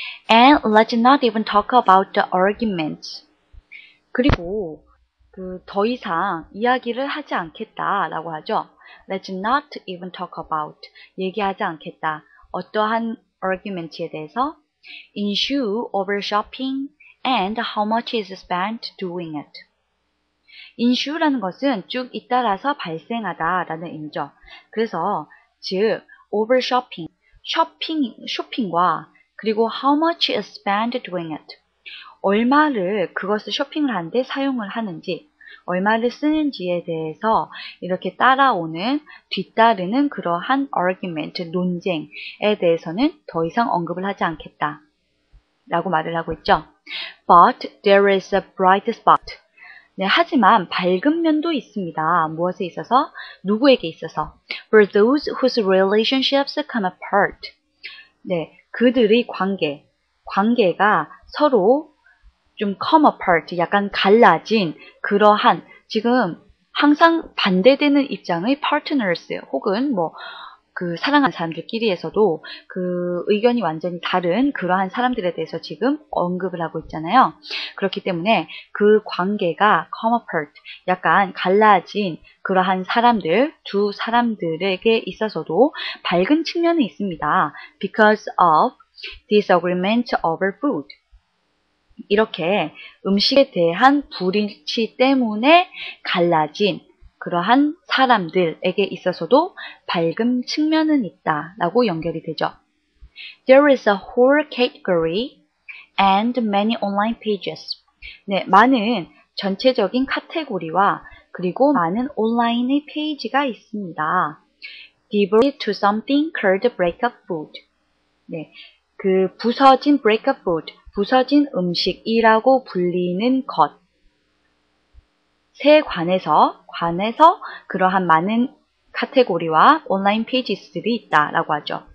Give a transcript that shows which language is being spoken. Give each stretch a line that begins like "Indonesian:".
English: And let's not even talk about the arguments.
Korean: 그리고 더 이상 이야기를 하지 않겠다라고 하죠.
English: Let's not even talk about.
Korean: 얘기하지 않겠다. 어떠한
English: argument에 대해서 issue over shopping and how much is spent doing it.
Korean: insue라는 것은 쭉 잇따라서 발생하다라는 의미죠. 그래서 즉
English: over shopping,
Korean: 쇼핑과 그리고
English: how much is spent doing it.
Korean: 얼마를 그것을 쇼핑을 하는데 사용을 하는지, 얼마를 쓰는지에 대해서 이렇게 뒤따르는 그러한 argument, 논쟁에 대해서는 더 이상 언급을 하지 않겠다 라고 말을 하고 있죠.
English: But there is a bright spot.
Korean: 네, 하지만 밝은 면도 있습니다. 무엇에 있어서? 누구에게 있어서?
English: For those whose relationships come apart.
Korean: 네, 그들의 관계가 서로 좀
English: come apart,
Korean: 약간 갈라진 그러한 지금 항상 반대되는 입장의 partners 혹은 사랑하는 사람들끼리에서도 그 의견이 완전히 다른 그러한 사람들에 대해서 지금 언급을 하고 있잖아요. 그렇기 때문에 그 관계가
English: come apart,
Korean: 약간 갈라진 그러한 두 사람들에게 있어서도 밝은 측면이 있습니다.
English: Because of disagreement over food.
Korean: 이렇게 음식에 대한 불일치 때문에 갈라진 그러한 사람들에게 있어서도 밝은 측면은 있다라고 연결이 되죠.
English: There is a whole category and many online pages.
Korean: 네, 많은 전체적인 카테고리와 그리고 많은 온라인의 페이지가 있습니다.
English: Devoted to something called breakup food.
Korean: 네, 그 부서진 breakup food, 부서진 음식이라고 불리는 것에 관해서 그러한 많은 카테고리와 온라인 페이지들이 있다라고 하죠.